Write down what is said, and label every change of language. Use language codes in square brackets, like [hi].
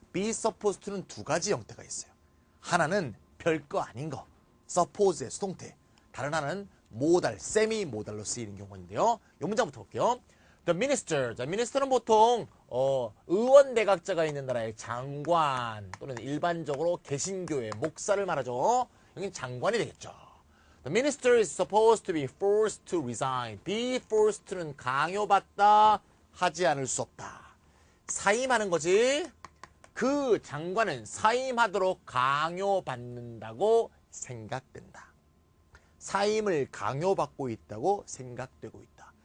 [ko] be supposed to는 두 가지 형태가 있어요. 하나는 별거 아닌 거, suppose의 수동태. 다른 하나는 모달, 세미 모달로 쓰이는 경우인데요. 이 문장부터 볼게요. The minister. 자, minister는 보통 의원 대각자가 있는 나라의 장관 또는 일반적으로 개신교의 목사를 말하죠. 여긴 장관이 되겠죠. [en] The minister is supposed to be forced to resign. [ko] be forced는 강요받다, 하지 않을 수 없다. 사임하는 거지. 그 장관은 사임하도록 강요받는다고 생각된다. 사임을 강요받고 있다고 생각되고 있다.